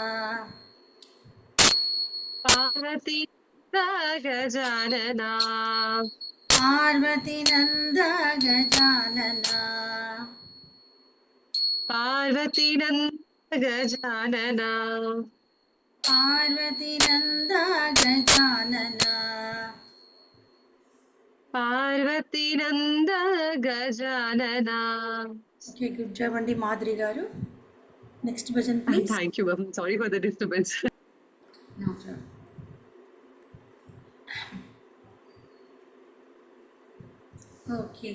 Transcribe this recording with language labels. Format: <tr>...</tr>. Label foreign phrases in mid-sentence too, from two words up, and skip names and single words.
<sa>पार्वती गजानना, पार्वती नन्द गजानना, पार्वती नंद गजानना, పార్వతి నంద గజానన. పార్వతి నంద గజానన.</sa> <en>Okay, good job అండి మాధురి గారు. Next భజన్ please. Thank you ma'am, sorry for the disturbance. Okay.</en>